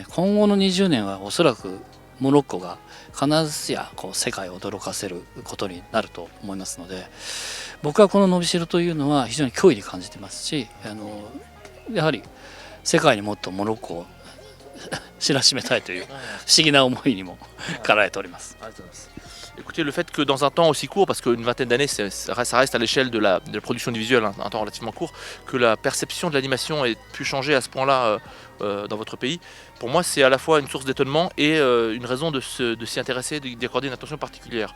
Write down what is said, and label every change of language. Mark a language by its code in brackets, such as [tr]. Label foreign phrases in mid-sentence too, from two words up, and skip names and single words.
[ja] 今後の20年はおそらくモロッコが必ずや世界を驚かせることになると思いますので、僕はこの伸びしろというのは非常に脅威に感じてますし、やはり世界にもっとモロッコを知らしめたいという不思議な思いにも駆られております。 [fr] Écoutez, le fait que dans un temps aussi court, parce qu'une vingtaine d'années, ça reste à l'échelle de la production du visuel, un temps relativement court, que la perception de l'animation ait pu changer à ce point-là dans votre pays, pour moi c'est à la fois une source d'étonnement et une raison de s'y intéresser, d'y accorder une attention particulière.